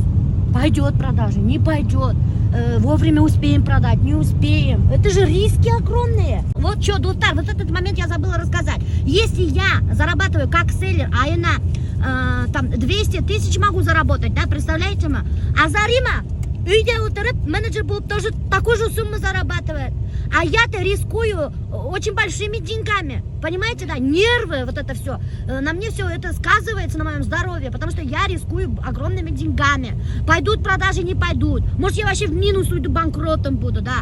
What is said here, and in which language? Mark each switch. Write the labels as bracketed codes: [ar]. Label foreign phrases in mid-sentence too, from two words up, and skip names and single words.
[ru] Пойдет продажа, не пойдет. Вовремя успеем продать, не успеем. Это же риски огромные. Вот что, Дуфтар, вот этот момент я забыла рассказать. Если я зарабатываю как селлер, а я на там 200 тысяч могу заработать, да, представляете ма? А Зарима, [kk] үйде отырып, менеджер болып [ru] тоже такую же сумму зарабатывает. А я-то рискую очень большими деньгами. Понимаете, да? Нервы, вот это все. На мне все это сказывается, на моем здоровье, потому что я рискую огромными деньгами. Пойдут продажи, не пойдут. Может, я вообще в минус уйду, банкротом буду, да.